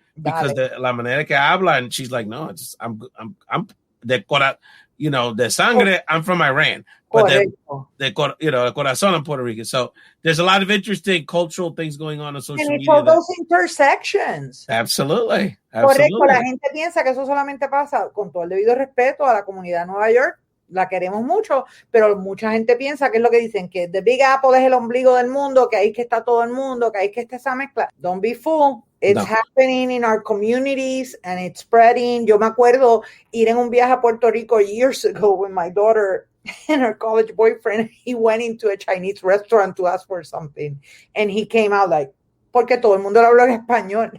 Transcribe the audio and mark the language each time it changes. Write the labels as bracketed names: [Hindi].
[English] Because [Spanish] la manera que habla, [English] and she's like, no, I'm [Spanish] de sangre, [English] I'm from Iran, but [Spanish] de corazón, [English] I'm Puerto Rican. So there's a lot of interesting cultural things going on social media. And it's all those intersections. Absolutely. [Spanish] Correcto, la gente piensa que eso solamente pasa, con todo el debido respeto a la comunidad de Nueva York, la queremos mucho, pero mucha gente piensa que es lo que dicen, que The Big Apple es el ombligo del mundo, que ahí que está todo el mundo, que ahí que está esa mezcla. [English] Don't be fooled. It's happening in our communities and it's spreading. [Spanish] Yo me acuerdo ir en un viaje a Puerto Rico [English] years ago with my daughter and her college boyfriend. He went into a Chinese restaurant to ask for something and he came out like, [Spanish] porque todo el mundo habla en español.